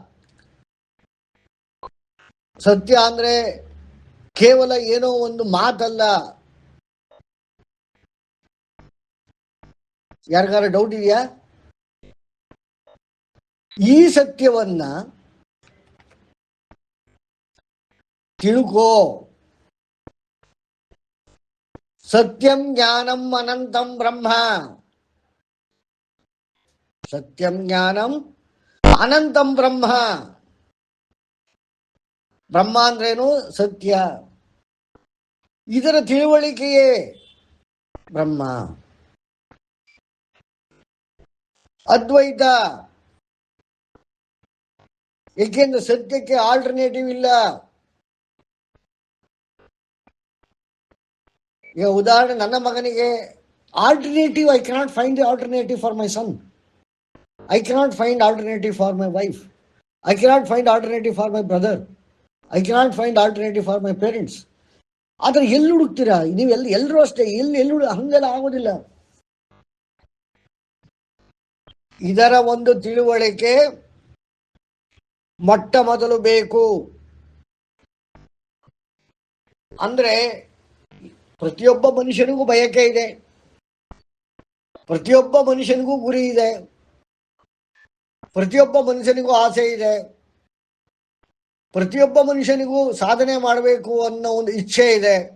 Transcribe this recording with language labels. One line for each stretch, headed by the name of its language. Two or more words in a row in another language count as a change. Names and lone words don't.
Kannada: ಸತ್ಯ ಅಂದ್ರೆ ಕೇವಲ ಏನೋ ಒಂದು ಮಾತಲ್ಲ. ಯಾರಿಗಾರ ಡೌಟ್ ಇದೆಯಾ? ಈ ಸತ್ಯವನ್ನ ತಿಳ್ಕೋ.
Sanskrit: ಸತ್ಯಂ ಜ್ಞಾನಂ ಅನಂತಂ ಬ್ರಹ್ಮ. ಸತ್ಯಂ ಜ್ಞಾನಂ ಅನಂತಂ ಬ್ರಹ್ಮ.
Kannada: ಬ್ರಹ್ಮ ಅಂದ್ರೇನು? ಸತ್ಯ. ಇದರ ತಿಳುವಳಿಕೆಯೇ ಬ್ರಹ್ಮ. ಅದ್ವೈತ. ಏಕೆಂದ್ರೆ ಸತ್ಯಕ್ಕೆ ಆಲ್ಟರ್ನೇಟಿವ್ ಇಲ್ಲ. ಈಗ ಉದಾಹರಣೆ, ನನ್ನ ಮಗನಿಗೆ ಆಲ್ಟರ್ನೇಟಿವ್,
English: I cannot find the alternative for my son. I cannot find alternative for my wife. I cannot find alternative for my brother. I cannot find alternative for my parents.
Kannada: ಆದರೆ ಎಲ್ಲಿ ಹುಡುಕ್ತೀರಾ ನೀವು? ಎಲ್ಲರೂ ಅಷ್ಟೇ. ಎಲ್ಲಿ ಹಂಗೆಲ್ಲ ಆಗೋದಿಲ್ಲ. ಇದರ ಒಂದು ತಿಳುವಳಿಕೆ ಮೊಟ್ಟ ಮೊದಲು ಬೇಕು. ಅಂದ್ರೆ ಪ್ರತಿಯೊಬ್ಬ ಮನುಷ್ಯನಿಗೂ ಬಯಕೆ ಇದೆ, ಪ್ರತಿಯೊಬ್ಬ ಮನುಷ್ಯನಿಗೂ ಗುರಿ ಇದೆ, ಪ್ರತಿಯೊಬ್ಬ ಮನುಷ್ಯನಿಗೂ ಆಸೆ ಇದೆ, ಪ್ರತಿಯೊಬ್ಬ ಮನುಷ್ಯನಿಗೂ ಸಾಧನೆ ಮಾಡಬೇಕು ಅನ್ನೋ ಒಂದು ಇಚ್ಛೆ ಇದೆ.